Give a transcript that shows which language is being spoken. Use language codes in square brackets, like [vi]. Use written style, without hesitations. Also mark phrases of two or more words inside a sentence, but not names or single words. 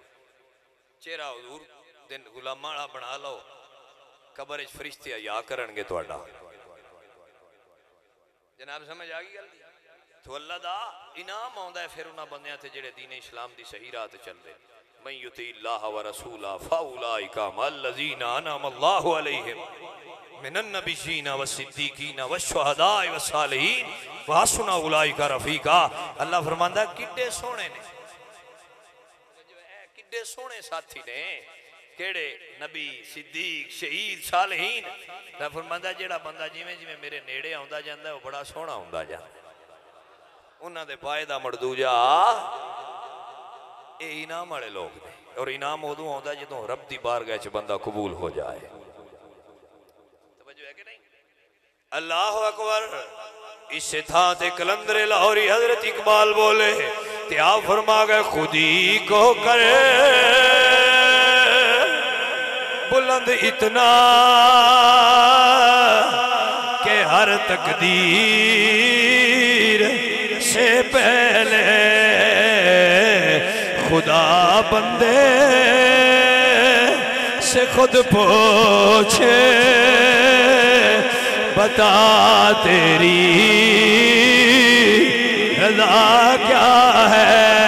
[pa] چہرہ حضور دے غلاماں والا بنا لو، قبر چ فرشتے حیا کرنگے تہاڈا. جناب سمجھ آ گئی گل? تو اللہ دا انعام آؤندا ہے پھر اوہناں بندیاں تے جیہڑے دین اسلام دی صحیح راہ تے چلدے. [ar] من يطع الله والرسول فأولئك مع الذين أنعم الله عليهم من النبيين والصديقين والشهداء والصالحين وحسن أولئك رفيقا. [pa] اللہ فرماندا کڈے سوہنے نے، کڈے سوہنے ساتھی نے کیہڑے نبی صدیق شہید صالحین. اللہ فرماندا جیہڑا بندہ جیویں جیویں میرے نیڑے آؤندا جاندا وہ بڑا سوہنا ہندا جاندا. اوہناں دے پائے دا مردوجا یہ انعام والے لوگ نے اور انعام اودوں آؤندا جدوں رب دی بارگاہ چ بندہ قبول ہو جائے. توجہ ہے کہ نہیں? [ar] الله أكبر. [pa] ایسے تھا تے قلندرِ لاہوری حضرت اقبال بولے تے آپ فرما گئے [ur] خودی کو کرے بلند اتنا کہ ہر تقدیر سے پہلے خدا بندے سے خود پوچھے بتا تیری رضا کیا ہے.